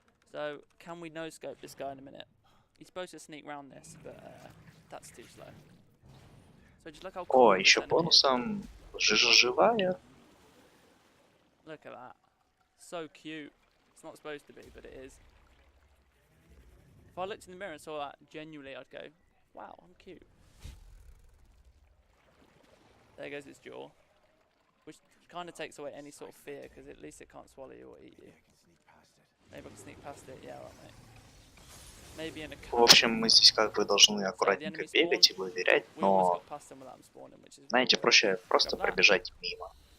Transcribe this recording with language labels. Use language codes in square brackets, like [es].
[en] So, can we no-scope this guy in a minute? He's supposed to sneak round this, but that's too slow. So just look how cool. [ru] О, еще бонусом жижа живая. [en] Look at that. So cute. It's not supposed to be, but it is. If I looked in the mirror and saw that, genuinely I'd go, wow, I'm cute. There goes its jaw. Which kind of takes away any sort of fear, because at least it can't swallow you or eat you. Maybe I can sneak past it, yeah, right, mate. Maybe in a [ru] В общем, мы здесь как бы должны аккуратненько бегать и выверять, но, знаете, проще просто пробежать мимо.